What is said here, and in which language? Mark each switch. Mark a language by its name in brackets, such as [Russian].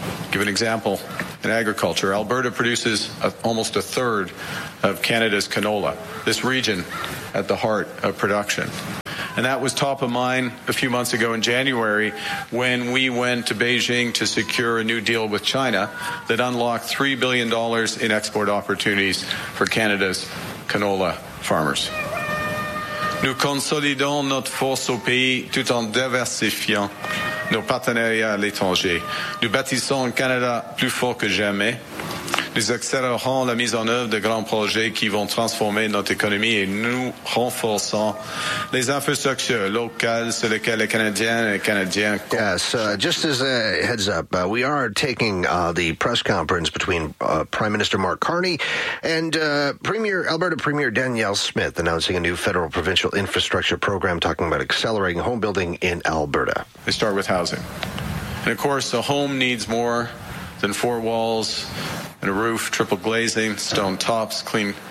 [English] Give an example in agriculture. Alberta produces almost a third of Canada's canola, this region at the heart of production. And that was top of mind a few months ago in January when we went to Beijing to secure a new deal with China that unlocked $3 billion in export opportunities for Canada's canola farmers. [French] Nous consolidons notre force au pays tout en diversifiant nos partenariats à l'étranger. Nous bâtissons un Canada plus fort que jamais. Nous accélérerons la mise en œuvre de grands projets qui vont transformer notre économie et nous renforçons les infrastructures locales sur lesquelles les Canadiens et les Canadiens comptent. [English] Yes, just as a heads up, we are taking the press conference between Prime Minister Mark Carney and Alberta Premier Danielle Smith announcing a new federal provincial infrastructure program talking about accelerating home building in Alberta. They start with housing. And of course, a home needs more than four walls and a roof, triple glazing, stone tops, clean.